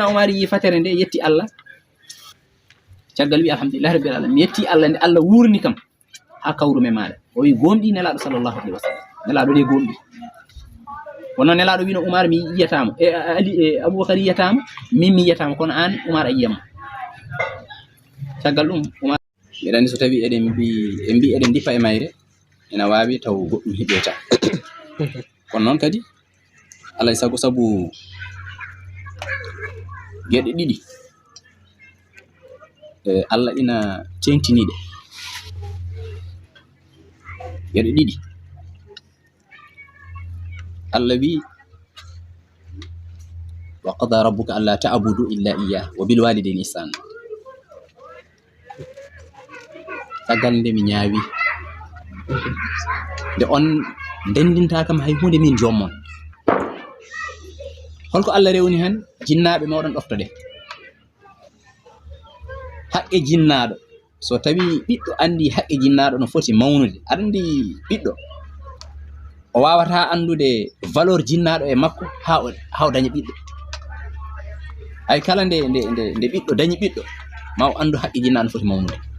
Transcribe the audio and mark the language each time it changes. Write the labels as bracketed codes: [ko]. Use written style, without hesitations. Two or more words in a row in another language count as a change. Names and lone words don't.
[ff] Umar yi fatere nde yetti Allah caggal wi [ar] الحمد لله رب العالمين [ff] mi yetti Allah nde Allah wurni kam ha kawrume maɗa o wi gomɗi nelaɗo [ar] صلى الله عليه وسلم [ff] nelaɗo de gomɗi wono nelaɗo wino Umar mi yiyatamo Ali Abubakar yiyatamo min mi yiyatamo kono an Umar a yiyama caggal ɗum Umar mbiɗa andi so tawi eɗen mbi eɗen dippa e mayre ina wawi taw goɗɗum hiɓeta kono noon kadi alay sago sabu geɗe ɗiɗi Allah ina tentiniɗe geɗe ɗiɗi Allah wi [ar] وقضى ربك ألا تعبدوا إلا إياه وبالوالدين إحسانا [ff] tagal nde mi ñaawi nde on ndendinta kam hay hunde min jommon holko Allah rewni hen jinnaɓe mawɗon ɗoftoɗe haqqe jinnaɗo so tawi ɓiɗɗo andi haqqe jinnaɗo no foti mawnude andi ɓiɗɗo o wawata andude valeur jinnaɗo e makko ha o dañi ɓiɗɗo ay kala nde ɓiɗɗo dañi ɓiɗɗo ma o andu haqqe jinnaɗo no foti mawnude